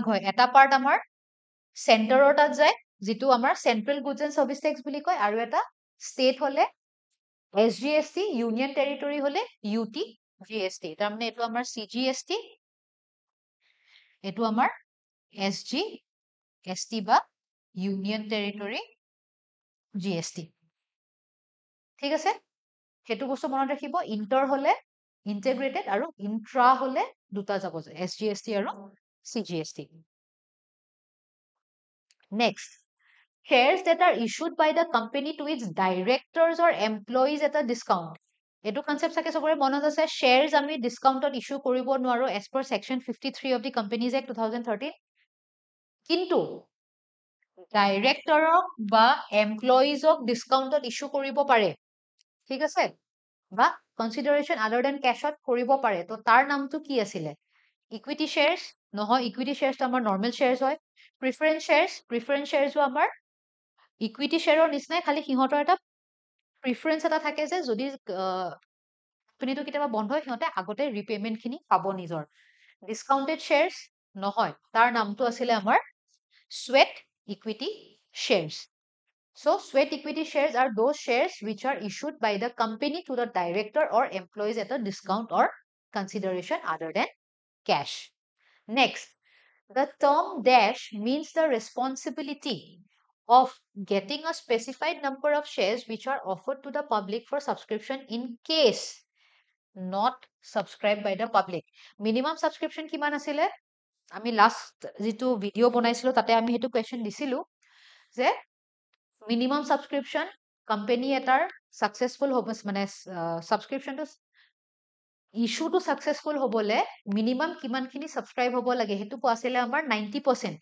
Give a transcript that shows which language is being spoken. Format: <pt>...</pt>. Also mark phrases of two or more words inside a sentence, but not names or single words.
<as>হয়, এটা পাৰ্ট আমাৰ চেণ্টাৰৰ তাত যায় যিটো আমাৰ</as> <en>central goods and services tax</en> <as>বুলি কয়, আৰু এটা ষ্টেট হলে SGST,</as> <en>union territory</en> <as>হলে UTGST, তাৰমানে এইটো আমাৰ CGST, এইটো আমাৰ SGST বা</as> <en>union territory GST,</en> <as>ঠিক আছে। সেইটো বস্তু মনত ৰাখিব, ইণ্টাৰ হলে ইণ্টিগ্ৰেটেড আৰু ইন্ট্ৰা হলে দুটা যাব, SGST আৰু CGST।</as> <en>Next, shares that are issued by the company to its directors or employees at a discount,</en> <as>এইটো কনচেপ্ট চাগে চবৰে মনত আছে, শ্বেয়াৰ্স আমি ডিসকাউণ্টত ইস্যু কৰিব নোৱাৰো</as> <en>as per section 53 of the companies act 2013,</en> <as>কিন্তু ডাইৰেক্টৰক বা এমপ্লয়িজক ডিসকাউণ্টত ইস্যু কৰিব পাৰে, ঠিক আছে, বা</as> <en>consideration other than cash</en> <as>কৰিব পাৰে। তো তাৰ নামটো কি আছিলে,</as> <en>equity shares</en> <as>নহয়,</as> <en>equity shares</en> <as>আমাৰ</as> <en>normal shares</en> <as>হয়।</as> <en>preference shares</en> <as>আমাৰ</as> <en>equity share</en> <as>নিচিনাই, খালি সিহঁতৰ এটা প্ৰিফাৰেঞ্চ এটা থাকে যে যদি কোম্পানীটো কেতিয়াবা বন্ধ হয় সিহঁতে আগতে ৰিপেমেণ্টখিনি পাব নিজৰ।</as> <en>discounted shares</en> <as>নহয়, তাৰ নামটো আছিলে আমাৰ</as> <en>sweat equity shares. So sweat equity shares are those shares which are issued by the company to the director or employees at a discount or consideration other than cash. Next, the term dash means the responsibility of getting a specified number of shares which are offered to the public for subscription in case not subscribed by the public. Minimum subscription</en> <as>কিমান আছিলে? আমি লাষ্ট যিটো ভিডিঅ' বনাইছিলো তাতে আমি সেইটো কুৱেশ্যন দিছিলো যে</as> <en>minimum subscription</en> <as>কোম্পানী এটাৰ ছাকচেছফুল হ'ব, মানে ছাবস্ক্ৰিপশ্যনটো ইছ্যুটো ছাকচেছফুল হ'বলৈ মিনিমাম কিমানখিনি ছাবস্ক্ৰাইব হ'ব লাগে সেইটো কোৱা আছিলে আমাৰ 90%।</as>